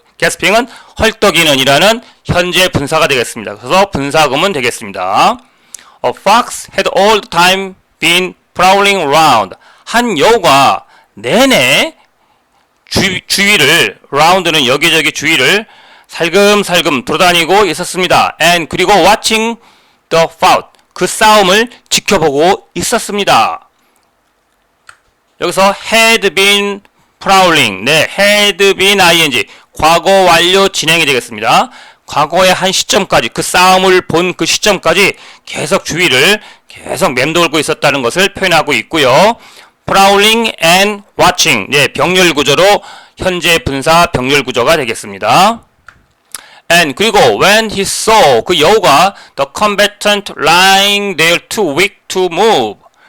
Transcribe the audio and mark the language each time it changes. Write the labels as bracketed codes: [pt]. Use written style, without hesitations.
[ko] gasping은 헐떡이는 이라는 현재 분사가 되겠습니다. 그래서 분사구문 되겠습니다. [en] A fox had all the time been prowling around. [ko] 한 여우가 내내 주위를, round는 여기저기 주위를 살금살금 돌아다니고 있었습니다. [en] And [ko] 그리고 [en] watching the fight. [ko] 그 싸움을 지켜보고 있었습니다. 여기서 [en] had been prowling. 네, had been ing. [ko] 과거 완료 진행이 되겠습니다. 과거의 한 시점까지, 그 싸움을 본 그 시점까지 계속 주위를 계속 맴돌고 있었다는 것을 표현하고 있고요. [en] prowling and watching. [ko] 네, 병렬 구조로 현재 분사 병렬 구조가 되겠습니다. [en] And [ko] 그리고 [en] when he saw, [ko] 그 여우가 [en] the combatant lying there too weak to move.